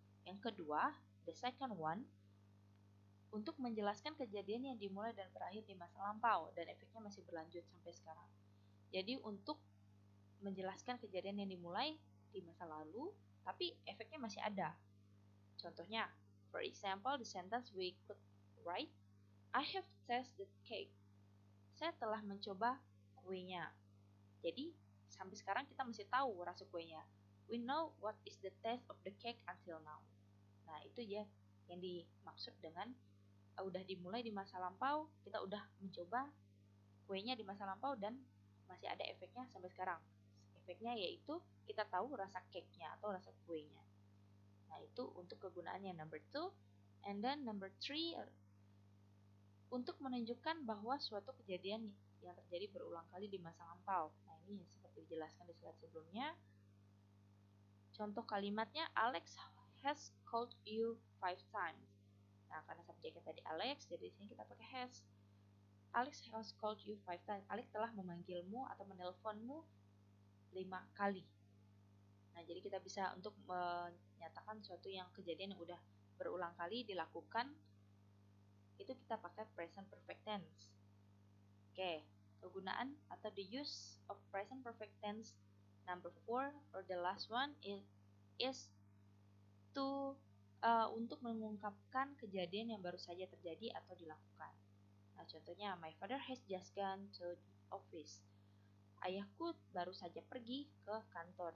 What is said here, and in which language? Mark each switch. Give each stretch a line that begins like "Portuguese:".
Indonesian: Yang kedua,
English: the second one,
Indonesian: untuk menjelaskan kejadian yang dimulai dan berakhir di masa lampau dan efeknya masih berlanjut sampai sekarang. Jadi untuk menjelaskan kejadian yang dimulai di masa lalu, tapi efeknya masih ada. Contohnya,
English: for example, the sentence we could write, I have tasted the cake.
Indonesian: Saya telah mencoba kuenya. Jadi, sampai sekarang kita masih tahu rasa kuenya.
English: We know what is the taste of the cake until now.
Indonesian: Nah, itu ya yang dimaksud dengan udah dimulai di masa lampau, kita udah mencoba kuenya di masa lampau dan masih ada efeknya sampai sekarang. Efeknya yaitu kita tahu rasa cake-nya atau rasa kuenya. Nah, itu untuk kegunaannya number 2.
English: And then number 3,
Indonesian: untuk menunjukkan bahwa suatu kejadian yang terjadi berulang kali di masa lampau. Nah, ini seperti dijelaskan di slide sebelumnya. Contoh kalimatnya,
English: Alex has called you 5 times.
Indonesian: Nah, karena subjeknya tadi Alex, jadi di sini kita pakai has.
English: Alex has called you 5 times.
Indonesian: Alex telah memanggilmu atau menelponmu 5 kali. Nah, jadi kita bisa untuk menyatakan suatu yang kejadian yang udah berulang kali dilakukan, itu kita pakai present perfect tense. Oke, kegunaan atau the use of present perfect tense number 4
English: or the last one is to
Indonesian: untuk mengungkapkan kejadian yang baru saja terjadi atau dilakukan. Nah, contohnya,
English: my father has just gone to the office.
Indonesian: Ayahku baru saja pergi ke kantor.